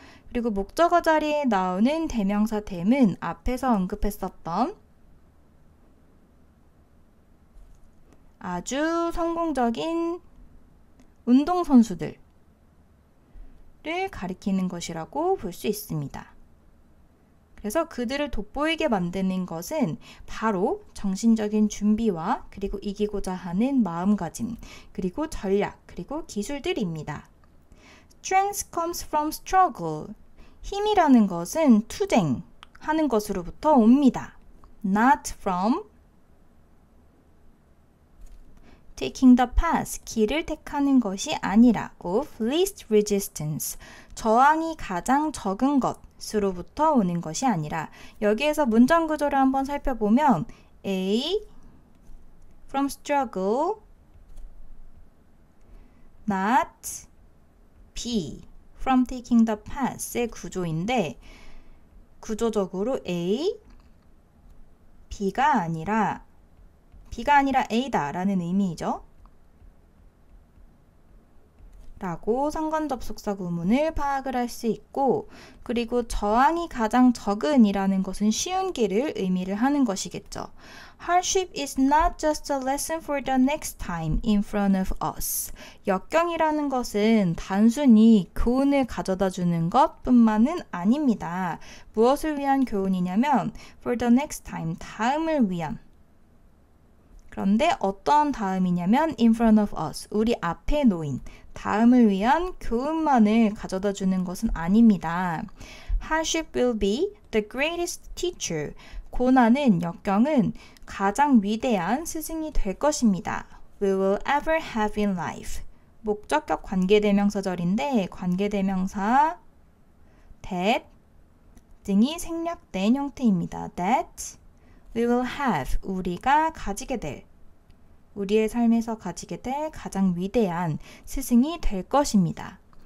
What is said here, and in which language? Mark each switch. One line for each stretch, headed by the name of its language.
Korean: 그리고 목적어 자리에 나오는 대명사 댐은 앞에서 언급했었던 아주 성공적인 운동선수들을 가리키는 것이라고 볼 수 있습니다. 그래서 그들을 돋보이게 만드는 것은 바로 정신적인 준비와 그리고 이기고자 하는 마음가짐, 그리고 전략, 그리고 기술들입니다.
English: Strength comes from struggle.
Korean: 힘이라는 것은 투쟁하는 것으로부터 옵니다.
English: Not from taking the path,
Korean: 길을 택하는 것이 아니라
English: of least resistance,
Korean: 저항이 가장 적은 것으로부터 오는 것이 아니라 여기에서 문장 구조를 한번 살펴보면
English: A from struggle, not B from taking the path
Korean: 의 구조인데 구조적으로 A, B가 아니라 A다 라는 의미이죠. 라고 상관접속사 구문을 파악을 할 수 있고 그리고 저항이 가장 적은 이라는 것은 쉬운 길을 의미를 하는 것이겠죠.
English: Hardship is not just a lesson for the next time in front of us.
Korean: 역경이라는 것은 단순히 교훈을 가져다 주는 것뿐만은 아닙니다. 무엇을 위한 교훈이냐면
English: for the next time,
Korean: 다음을 위한. 그런데 어떠한 다음이냐면
English: in front of us,
Korean: 우리 앞에 놓인 다음을 위한 교훈만을 가져다 주는 것은 아닙니다.
English: Hardship will be the greatest teacher.
Korean: 고난은, 역경은 가장 위대한 스승이 될 것입니다.
English: We will ever have in life.
Korean: 목적격 관계대명사절인데 관계대명사 that 등이 생략된 형태입니다.
English: That we will have,
Korean: 우리가 가지게 될, 우리의 삶에서 가지게 될 가장 위대한 스승이 될 것입니다.